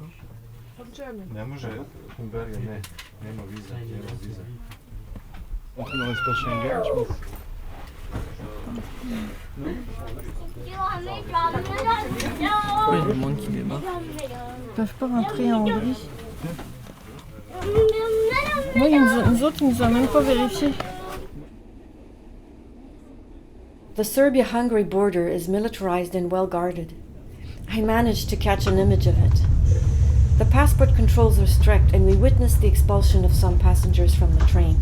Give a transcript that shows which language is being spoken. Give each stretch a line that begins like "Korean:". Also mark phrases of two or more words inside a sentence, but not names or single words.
Serbian: Ne može, Humberga, ne, nema viza,
French: Non c'est pas Schengen, je pense. Oui, le monde qui débat. Ils peuvent pas rentrer en Hongrie. Oui, nous autres, ils nous ont même pas vérifié.
English: The Serbia-Hungary border is militarized and well guarded. I managed to catch an image of it. The passport controls are strict and we witnessed the expulsion of some passengers from the train.